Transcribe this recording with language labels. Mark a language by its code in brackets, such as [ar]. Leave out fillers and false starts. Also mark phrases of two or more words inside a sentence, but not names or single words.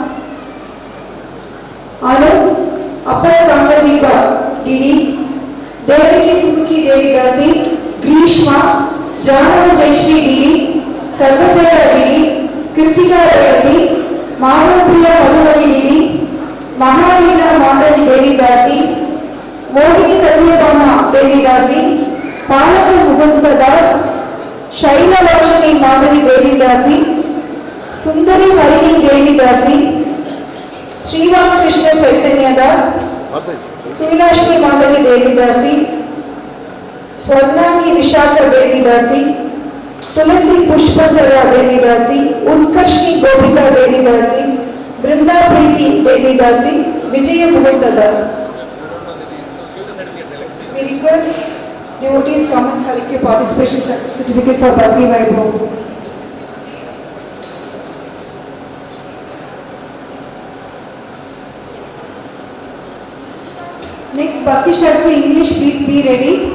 [en] Anu, Appara Kangalika Didi, Devaki Sumuki Devi Dasi, Grishma, Janava Jayashri Didi, Sarvajaya Didi, Kritika Reddy, Madhapriya Madhumari Didi, Mahavina Mandali Devi Dasi, Modini Satyabama Devi Dasi, Palaka Mukunda Das, Shaila Lakshmi Mandali Devi Dasi, Sundari Harini Devi Dasi, Srivas Krishna Chaitanya Das, Suilashmi Mandali Devi Dasi, Swarnangi Vishaka Devi Dasi, Tulasi Pushpasara Devi Dasi, Utkarshni Gopika Devi Dasi, Vrinda Preeti Devi Dasi, Vijaya Muhurta Das. We request devotees come and collect your participation certificate for Bhakti Vaibhav. Next, Bhakti Shastri English, please be ready.